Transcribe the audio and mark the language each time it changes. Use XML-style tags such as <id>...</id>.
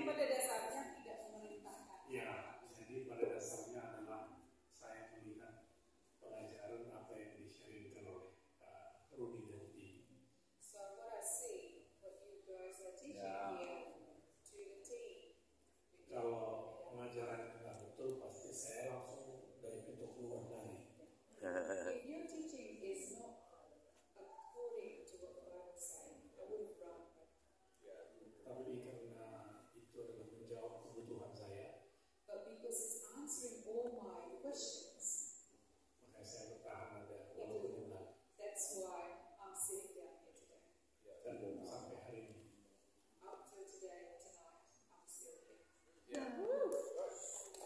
<id>pada dasarnya tidak memerintahkan. ya, jadi pada dasarnya adalah saya melihat pelajaran apa yang di-sharingkan oleh Rudy dan tim.</id> <en>So what I see, what you guys are teaching Yeah. here to the team.</en> <id>Kalau pengajaran nggak betul, pasti saya langsung dari pintu keluar lagi.</id> <en>If your teaching is not according to what the Bible says, I would have run.</en> <id>Tapi karena itu adalah menjawab kebutuhan saya,</id> <en>But because it's answering all my questions,</en> <id>makanya saya bertahan ada walaupun benar.</id> <en>that's why I'm sitting down here today.</en> <id>Dan sampai hari ini.</id> <en>Up to today, tonight, I'm still here. Yeah.</en>